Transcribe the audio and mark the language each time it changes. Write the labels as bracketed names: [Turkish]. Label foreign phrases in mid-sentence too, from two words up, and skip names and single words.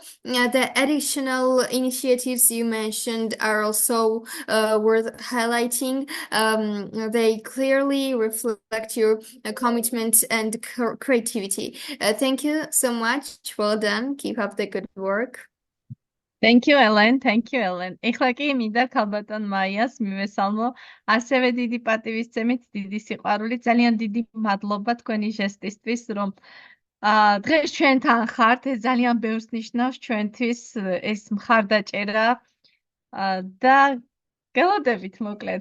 [English] The additional initiatives you mentioned are also worth highlighting. They clearly reflect your commitment and creativity. Thank you so much. Well done. Keep up the good work. Thank you, Ellen. Thank you, Ellen. [Georgian] ეხლა კი მინდა ქალბატონ მაიას მივესალმო. ასევე დიდი პატივისცემით, დიდი სიყვარულით, ძალიან დიდი მადლობა თქვენი ჟესტისთვის, რომ დღეს ჩვენთან ხართ. ეს ძალიან ბევრს ნიშნავს ჩვენთვის, ეს მხარდაჭერა და გელოდებით მოკლედ.